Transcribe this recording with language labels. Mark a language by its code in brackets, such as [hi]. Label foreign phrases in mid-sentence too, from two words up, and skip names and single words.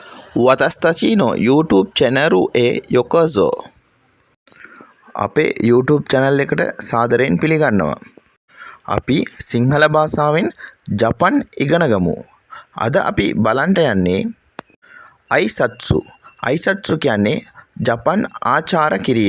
[ja] 私たちの YouTube チャンネルへようこそ. [si] අපේ YouTube channel එකට සාදරයෙන් පිළිගන්නවා. අපි සිංහල භාෂාවෙන් ජපන් ඉගෙන ගමු. අද අපි බලන්න යන්නේ අයිසත්සු. අයිසත්සු කියන්නේ ජපන් ආචාර කිරීම.